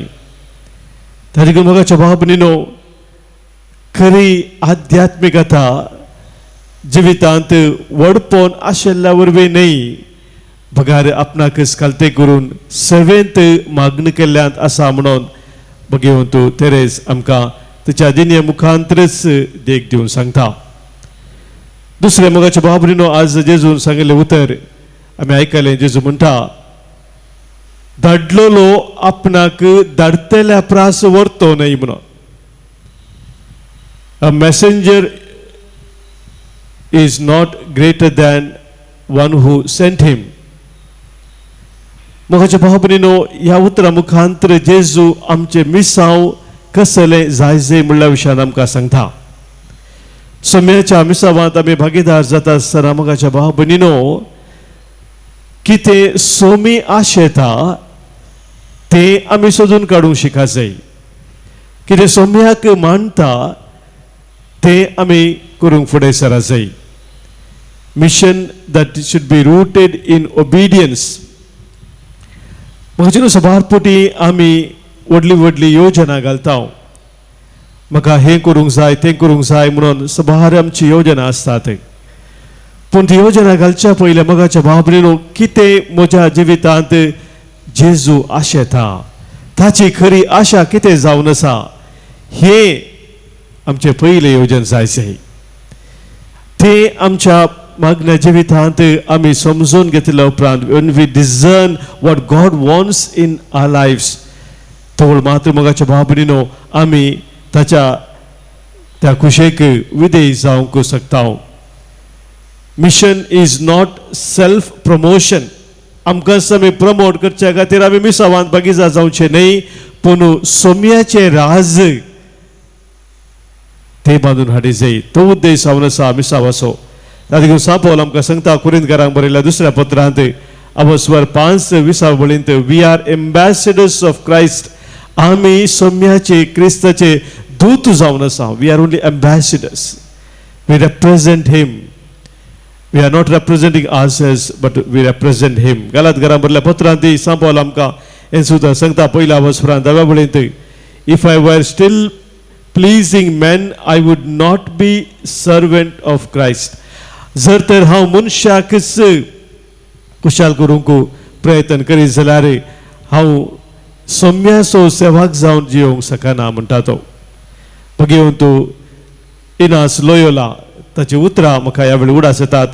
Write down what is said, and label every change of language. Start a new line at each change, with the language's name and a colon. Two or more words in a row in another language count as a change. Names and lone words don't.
Konkani: ताजे मोगाच्या भावा भयणीनो खरी आध्यात्मिकता जिवितांत वडपण आशिल्ल्या वरवीं न्हय, भगार आपणाकच खालते करून सेवेंत मागणी केल्ल्यांत आसा म्हणून भगवंतू तेरेज आमकां तिच्या दिन्या मुखांतरच देख दिवन सांगता. दुसरे मोगाच्या भावा भयणीनो आज जेजून सांगिल्लें उतर आमी आयकलें. जेजू म्हणटा, धाडलेलो आपणाक धाडतेल्या प्रास व्हरतो न्हय म्हणून.
English: A messenger is not greater than one who sent him.
Konkani: मोगाच्या भावा भयणीनो ह्या उतरा मुखांतर जेजू आमचे मिसांव कसले जायजे म्हणल्या विशयान आमकां सांगता. सोम्याच्या मिसावांत आमी भागीदार जाता आसतना मोगाच्या भावा भयणीनो कितें सोमी आशेता ते आमी सोदून काडूंक शिका जाय. कितें सोम्याक मानता ते आमी करूंक फुडें सरा जाय. मिशन
English: that should be rooted in obedience.
Konkani: म्हजे सभारपोटी आमी व्हडली व्हडली योजना घालता. म्हाका हें करूंक जाय तें करूंक जाय म्हणून सभार आमची योजना आसतात. पूण ती योजना घालच्या पयले मोगाच्या भावा भयणीनो कितें म्हज्या जिवितांत जेजू आशेता, ताची खरी आशा कितें जावन आसा हें आमचे पयले योजन जायचे. ते आमच्या मागण्या जिवितांत आमी समजून घेतल्या उपरांत
English: when we discern what God wants in our lives
Konkani: तोळ मात्र मोगाच्या भावा भयणीनो आमी त्या खुशेक विधेय जावंक शकता.
English: Mission is not self promotion.
Konkani: आमकां आमी प्रमोट करच्या खातीर आमी मिसावांत बागीजार जावचे न्हय, पूण सोम्याचे राज ते बांदून हाडी जाय. तो उद्देश जावन आसा मिसावाचो. ताका सापोल आमकां सांगता कुरिंथकारांक बरयल्या दुसऱ्या पत्रांत अवस्वर 5:20
English: We are ambassadors of Christ.
Konkani: आमी सोम्याचे क्रिस्ताचे दूत जावन आसा.
English: We are only ambassadors. We represent him. We are not representing ourselves but we represent him.
Konkani: गलातिकारांक बरयल्या पत्रांत सापोल आमकां हें सुद्दां सांगता पयल्या अवस्वरांत 10
English: If I were still pleasing men I would not be servant of Christ.
Konkani: जर तर हांव मनशाकच खुशाल करूंक प्रयत्न करीत जाल्यार हांव सोम्याचो सेवाक जावन जियोंक शकना म्हणटा तो. भगवंतू इनास लोयोला ताची उतरां म्हाका ह्या वेळी उडास येतात.